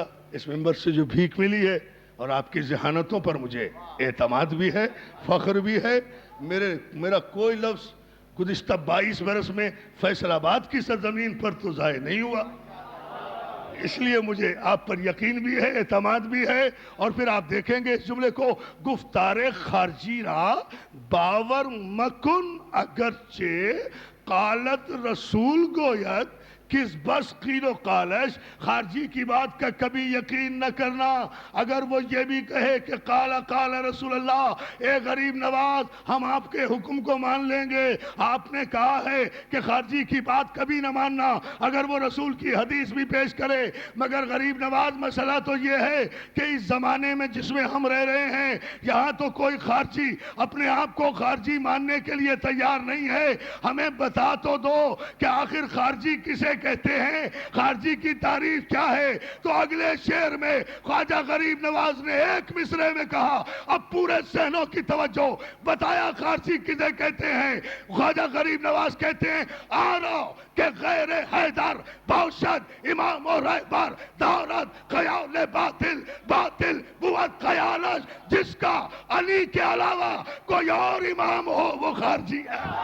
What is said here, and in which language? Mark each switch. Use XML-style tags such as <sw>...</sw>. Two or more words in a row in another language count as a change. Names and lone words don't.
<ur>اس ممبر سے جو بھیک ملی ہے اور آپ کی ذہانتوں پر مجھے اعتماد بھی ہے, فخر بھی ہے. میرا کوئی لفظ گزشتہ 22 برس میں فیصل آباد کی سرزمین پر تو ضائع نہیں ہوا. اس لیے مجھے آپ پر یقین بھی ہے, اعتماد بھی ہے. اور پھر آپ دیکھیں گے اس جملے کو,</ur> <fa>گفتار خارجی را باور مکن اگرچہ قالت رسول گوید کس بس قیل و قالش.</fa> <ur>خارجی کی بات کا کبھی یقین نہ کرنا. اگر وہ یہ بھی کہے کہ</ur> <ar>قال قال رسول اللہ,</ar> <ur>اے غریب نواز ہم آپ کے حکم کو مان لیں گے, آپ نے کہا ہے کہ خارجی کی بات کبھی نہ ماننا اگر وہ رسول کی حدیث بھی پیش کرے. مگر غریب نواز مسئلہ تو یہ ہے کہ اس زمانے میں جس میں ہم رہ رہے ہیں, یہاں تو کوئی خارجی اپنے آپ کو خارجی ماننے کے لیے تیار نہیں ہے. ہمیں بتا تو دو کہ آخر خارجی کسے کہتے ہیں, خارجی کی تعریف کیا ہے. تو اگلے شعر میں خواجہ غریب نواز نے ایک مصرے میں کہا, اب پورے ذہنوں کی توجہ, بتایا خارجی کسے کہتے ہیں. خواجہ غریب نواز کہتے ہیں</ur> <fa>آرا کہ غیر حیدر باشد امام و رہبر, دارت خیال باطل, باطل بود خیالش,</fa> <ur>جس کا علی کے علاوہ کوئی اور امام ہو وہ خارجی ہے.</ur>